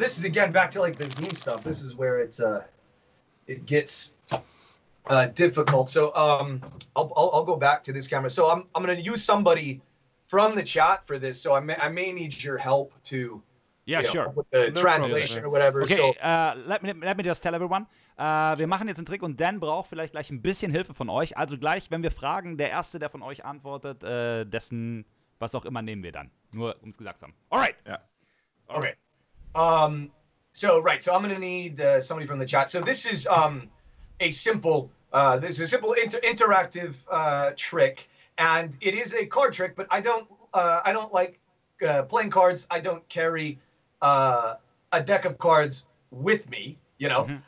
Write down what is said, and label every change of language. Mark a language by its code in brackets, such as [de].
[en] This is again back to like the Zoom stuff. This is where it gets difficult. So I'll go back to this camera. So I'm gonna use somebody from the chat for this. So I may need your help to Sure. help with the translation or whatever. Okay, So let me just tell everyone. [de] Wir machen jetzt einen Trick und Dan braucht vielleicht gleich ein bisschen Hilfe von euch. Also gleich, wenn wir fragen, der Erste, der von euch antwortet, dessen, was auch immer, nehmen wir dann. Nur, um es gesagt zu haben. [en] Alright. [de] Ja. [en] okay. So I'm gonna need somebody from the chat. So this is a simple interactive trick, and it is a card trick. But I don't like playing cards. I don't carry a deck of cards with me. You know.